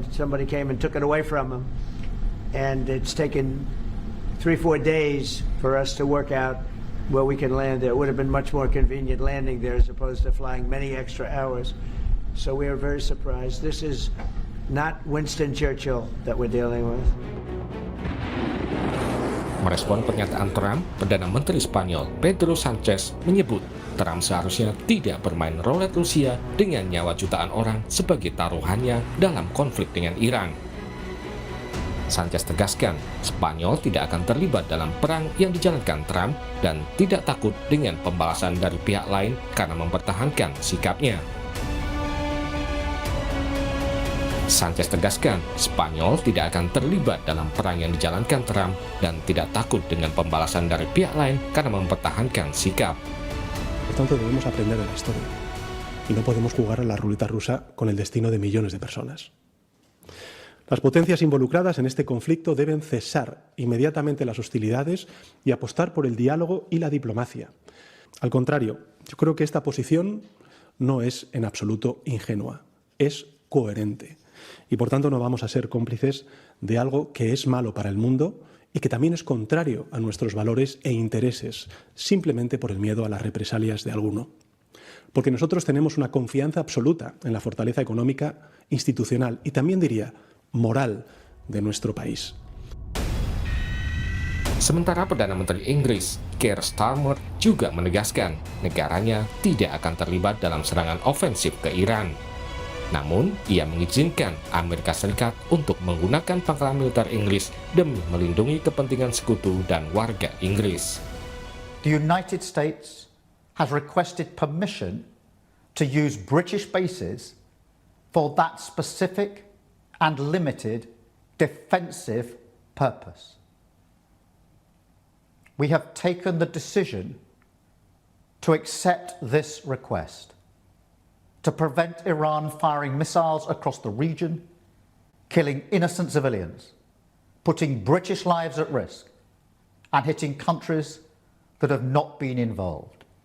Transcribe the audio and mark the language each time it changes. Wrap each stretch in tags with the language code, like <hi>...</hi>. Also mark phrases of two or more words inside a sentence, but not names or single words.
<en>Somebody came and took it away from him. And it's taken 3-4 days for us to work out where we can land there. It would have been much more convenient landing there as opposed to flying many extra hours. So we are very surprised. This is not Winston Churchill that we're dealing with.</en> <id>Merespon pernyataan Trump, Perdana Menteri Spanyol Pedro Sanchez menyebut Trump seharusnya tidak bermain roulette Rusia dengan nyawa jutaan orang sebagai taruhannya dalam konflik dengan Iran. Sanchez tegaskan, Spanyol tidak akan terlibat dalam perang yang dijalankan Trump dan tidak takut dengan pembalasan dari pihak lain karena mempertahankan sikapnya. Sanchez tegaskan, Spanyol tidak akan terlibat dalam perang yang dijalankan Trump dan tidak takut dengan pembalasan dari pihak lain karena mempertahankan sikap.</id> <es>Por tanto, debemos aprender de la historia y no podemos jugar a la ruleta rusa con el destino de millones de personas. Las potencias involucradas en este conflicto deben cesar inmediatamente las hostilidades y apostar por el diálogo y la diplomacia. Al contrario, yo creo que esta posición no es en absoluto ingenua, es coherente. Y por tanto no vamos a ser cómplices de algo que es malo para el mundo y que también es contrario a nuestros valores e intereses, simplemente por el miedo a las represalias de alguno. Porque nosotros tenemos una confianza absoluta en la fortaleza económica, institucional y también diría moral de nuestro país.</es> <id>Sementara Perdana Menteri Inggris, Keir Starmer, juga menegaskan negaranya tidak akan terlibat dalam serangan ofensif ke Iran. Namun, ia mengizinkan Amerika Serikat untuk menggunakan pangkalan militer Inggris demi melindungi kepentingan sekutu dan warga Inggris.</id> <en>The United States has requested permission to use British bases for that specific and limited defensive purpose. We have taken the decision to accept this request, to prevent Iran firing missiles across the region, killing innocent civilians, putting British lives at risk, and hitting countries that have not been involved.</en>